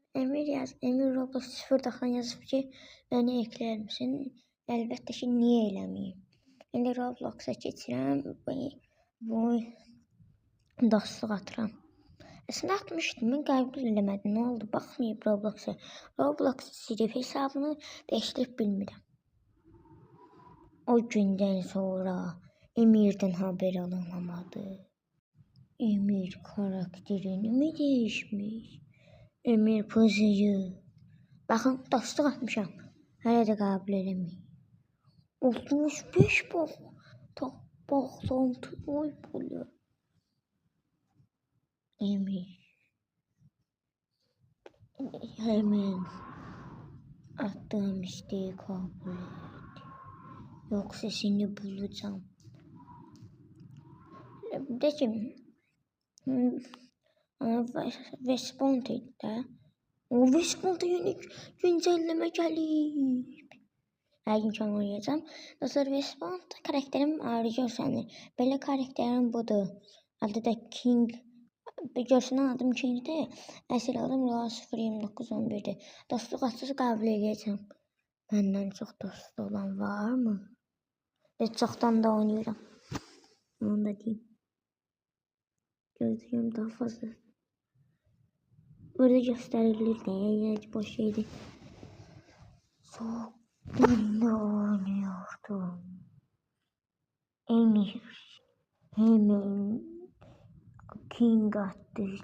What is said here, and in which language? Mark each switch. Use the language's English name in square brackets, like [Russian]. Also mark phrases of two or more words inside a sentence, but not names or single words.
[Azerbaijani] Emir yaz. Emir Roblox 0 yazıb ki, [Turkish] beni eklər misin? [Azerbaijani] Əlbəttə ki, niyə eləməyim? İndi Roblox'a keçirəm. Bu dostluq atıram. Əslində atmışdım, mən qəbul eləmədim. Nə oldu? Baxmayıb Roblox'a. Roblox silib hesabını dəyişdirib bilmirəm. [Turkish] O gündən sonra Emir'dən haber alınamadı. Emir karakterini mi değişmiş? [Azerbaijani] Emir pozayı. Baxın, dostluq atmışam. Hələ də qəbul eləməyim. 65 bax. Baxsan oy bunu. Emir. [Turkish] Hemen attığım isteği kabul et. Yoksa seni bulacağım. De ki Westpoint'da o Westpoint'da yeni güncelleme gelip. Her gün kan oynayacağım. [Azerbaijani] Dostlar Westpoint'da karakterim ayrı görsənir. Belə karakterim budur. Adı da King. Görsənən adım King'dir. Əsl adım Roa 02911'dir. Dostluq açısı qəbul edəcəm. Məndən çox dostu olan var mı? Çoxdan da oynayıram. Onu da deyim. [Turkish] Gözlüyüm daha fazla. Burada gösterilir de. Yani boş şeydi. Çok ünlü oynuyordum. Emir. Hemen King attı.